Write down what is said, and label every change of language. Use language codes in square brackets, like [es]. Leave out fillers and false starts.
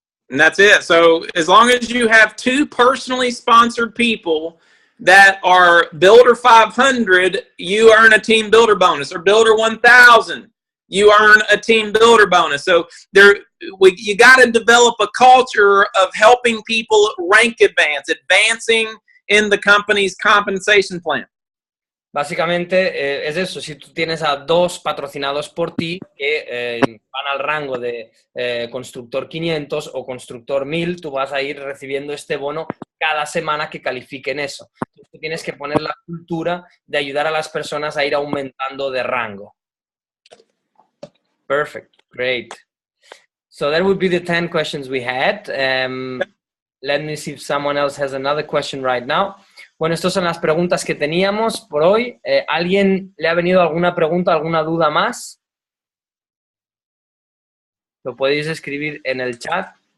[en] And that's it. So as long as you have two personally sponsored people that are Builder 500, you earn a team builder bonus, or Builder 1000, you earn a team builder bonus. So you got to develop a culture of helping people rank advancing in the company's compensation plan. [es] Básicamente es eso, si tú tienes a dos patrocinados por ti que van al rango de Constructor 500 o Constructor 1000, tú vas a ir recibiendo este bono cada semana que califiquen eso. Entonces, tú tienes que poner la cultura de ayudar a las personas a ir aumentando de rango. [en] Perfect, great. So that would be the 10 questions we had. Let me see if someone else has another question right now. [es] Bueno, estas son las preguntas que teníamos por hoy. ¿Alguien le ha venido alguna pregunta, alguna duda más? Lo podéis escribir en el chat.